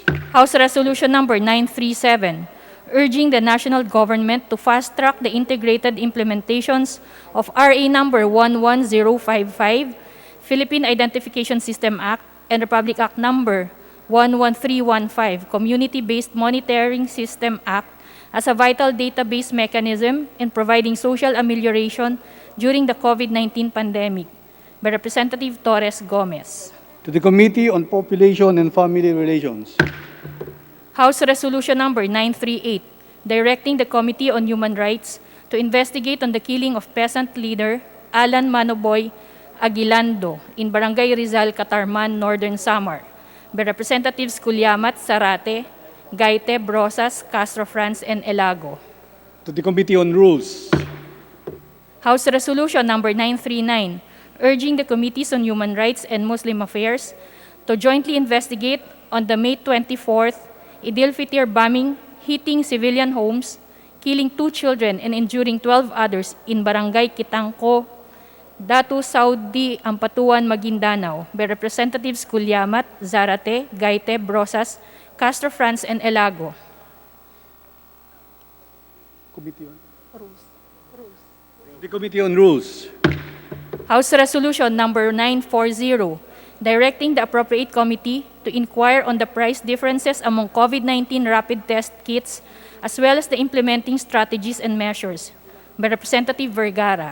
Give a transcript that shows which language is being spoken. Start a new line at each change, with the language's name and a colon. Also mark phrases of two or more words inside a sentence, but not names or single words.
English: House Resolution Number 937, urging the national government to fast-track the integrated implementations of RA Number 11055, Philippine Identification System Act, and Republic Act Number 11315, Community-Based Monitoring System Act, as a vital database mechanism in providing social amelioration during the COVID-19 pandemic by Representative Torres Gomez. to the Committee on Population and Family Relations, House Resolution Number 938, directing the Committee on Human Rights to investigate on the killing of peasant leader Alan Manoboy Aguilando in Barangay Rizal, Catarman, Northern Samar, by Representatives Culiamat, Zarate, Gaite, Brosas, Castro France, and Elago. to the Committee on Rules, House Resolution Number 939, urging the Committees on Human Rights and Muslim Affairs to jointly investigate on the May 24th Idil Fitr bombing hitting civilian homes, killing 2 children and injuring 12 others in Barangay Kitangko, Datu Saudi, Ampatuan, Maguindanao, by Representatives Culiamat, Zarate, Gaite, Brosas, Castro France, and Elago. Committee on the Committee on Rules, House Resolution Number 940, directing the appropriate committee to inquire on the price differences among COVID-19 rapid test kits, as well as the implementing strategies and measures, by Representative Vergara.